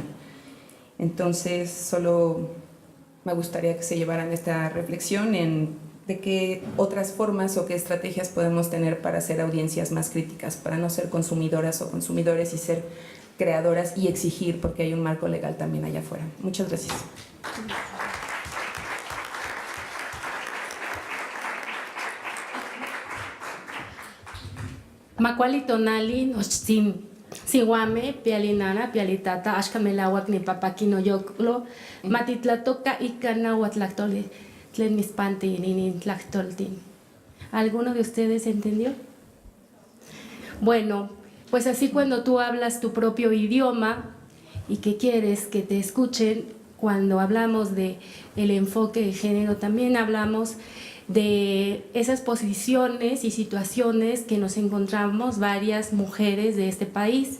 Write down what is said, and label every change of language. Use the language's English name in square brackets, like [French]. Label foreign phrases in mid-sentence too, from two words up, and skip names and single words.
[Spanish] Entonces, solo me gustaría que se llevaran esta reflexión de qué otras formas o qué estrategias podemos tener para ser audiencias más críticas, para no ser consumidoras o consumidores y ser creadoras y exigir, porque hay un marco legal también allá afuera. Muchas gracias. [Nahuatl languages] Macuali tonali nochtin siwame pialinana pialitata ashkamelawak ni papakino yoklo matitlatoka ikana huatlactoli tlen mispanti ninin tlactoltin. [Spanish] ¿Alguno de ustedes entendió? Bueno, pues así cuando tú hablas tu propio idioma y que quieres que te escuchen, cuando hablamos de el enfoque de género también hablamos de esas posiciones y situaciones que nos encontramos varias mujeres de este país.